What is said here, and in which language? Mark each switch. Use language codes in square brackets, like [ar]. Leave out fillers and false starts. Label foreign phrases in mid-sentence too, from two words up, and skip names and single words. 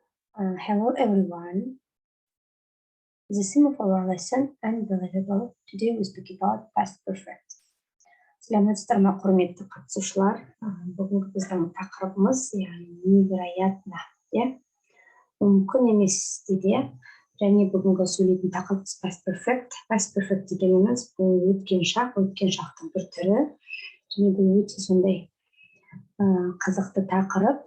[en] Hello everyone. The theme of our lesson unbelievable. Today we speak about past perfect. [kk] Сәлеметсіздер ме, құрметті қатысушылар? Бүгінгі біздің тақырыбымыз невероятно, мүмкін емес де, және бүгінгі сөйлейтін тақырыбымыз [en] past perfect. Past perfect [kk] дегеніміз бұл өткен шақтың бір түрі, және бұл өте сондай қызықты тақырып.